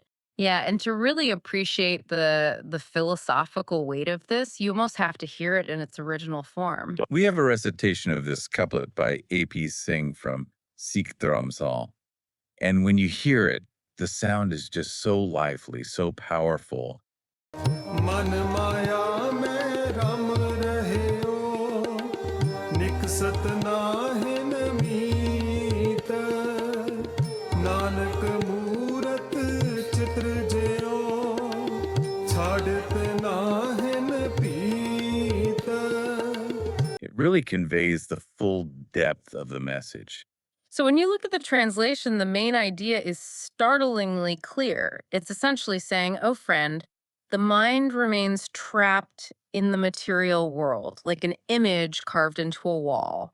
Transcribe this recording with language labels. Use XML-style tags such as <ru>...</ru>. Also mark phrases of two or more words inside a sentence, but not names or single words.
<en>Yeah, and to really appreciate the philosophical weight of this, you almost have to hear it in its original form. We have a recitation of this couplet by A.P. Singh from Sikh Dharamsal. And when you hear it, the sound is just so lively, so powerful.</en> <hi>मन माया में रम रहे हो निकसत नाहिन मीत नानक मूरत चित्र ज्यो छाड़त नाहिन पीत.</hi> <en>It really conveys the full depth of the message. So when you look at the translation, the main idea is startlingly clear. It's essentially saying, oh, friend, the mind remains trapped in the material world, like an image carved into a wall.</en>